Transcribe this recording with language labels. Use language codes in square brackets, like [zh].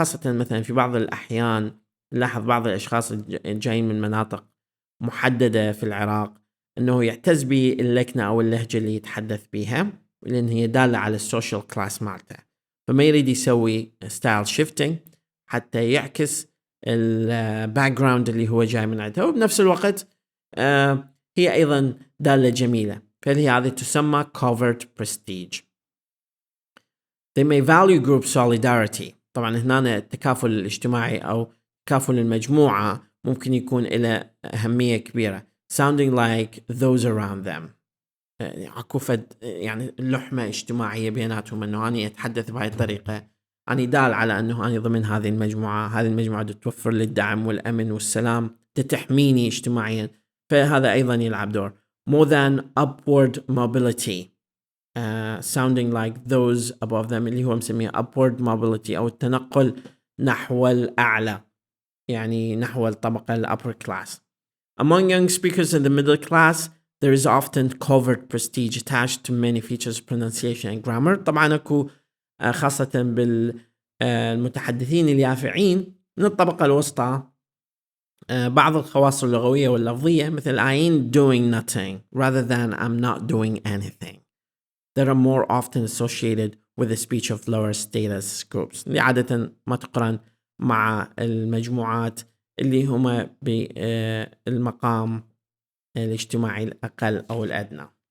[ar] خاصة مثلا في بعض الأحيان نلاحظ بعض الأشخاص الجايين من مناطق محددة في العراق أنه يعتز باللكنة أو اللهجة اللي يتحدث بها لأن هي دالة على السوشيال كلاس مالته، فما يريد يسوي ستايل شيفتينج حتى يعكس الباك جراوند اللي هو جاي من عندها، وبنفس الوقت هي أيضا دالة جميلة، فهي هذه تسمى Covert Prestige. [en] They may value group solidarity. [ar] طبعا هنا التكافل الاجتماعي أو تكافل المجموعة ممكن يكون إلى أهمية كبيرة [en] sounding like those around them. [ar] عكوفة يعني اللحمة اجتماعية بيناتهم، أنه أنا أتحدث بهذه الطريقة أنا دال على أنه أنا ضمن هذه المجموعة، هذه المجموعة توفر لي الدعم والأمن والسلام، تحميني اجتماعيا، فهذا أيضا يلعب دور. [en] more than upward mobility sounding like those above them [ar] اللي هو مسميه upward mobility أو التنقل نحو الأعلى، يعني نحو الطبقة الupper class. Among young speakers in the middle class there is often covert prestige attached to many features of pronunciation and grammar. طبعا أكو خاصة بالمتحدثين اليافعين من الطبقة الوسطى بعض الخواص اللغوية واللفظية مثل [en] I ain't doing nothing rather than I'm not doing anything that are more often associated with the speech of lower status groups [ar] اللي عادة ما تقرن مع المجموعات اللي هما بالمقام الاجتماعي الأقل أو الأدنى.